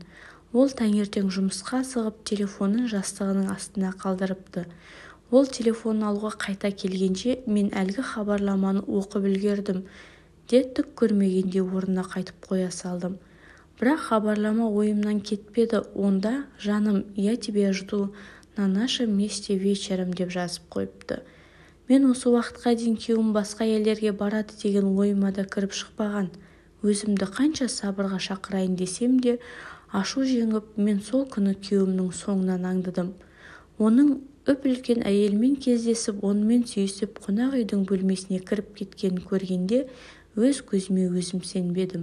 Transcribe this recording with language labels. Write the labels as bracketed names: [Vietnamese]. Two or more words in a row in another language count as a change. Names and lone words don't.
[Kazakh] Ол таңертең жұмысқа асығып, телефонын жастығының астына қалдырыпты. Ол телефонын алуға қайта келгенше мен әлгі хабарламаны оқып үлгердім де түк көрмегенде орнына қайтып қоя салдым. Бірақ хабарлама ойымнан кетпеді. Онда «Жаным, [Russian] я тебя жду на нашем месте вечером» [Kazakh] деп жазып қойыпты. Мен осы уақытқа дейін күйеуім басқа елдерге барады деген ойыма да кіріп шықпаған. Өзімді қанша сабырға шақырайын десем де, ашу жеңіп, мен сол күні күйеуімнің соңынан аңдыдым. Оның үп-үлкен әйелмен кездесіп, онымен сүйісіп, қонақ үйдің бөлмесіне кіріп кеткенін көргенде, өз көзіме өзім сенбедім.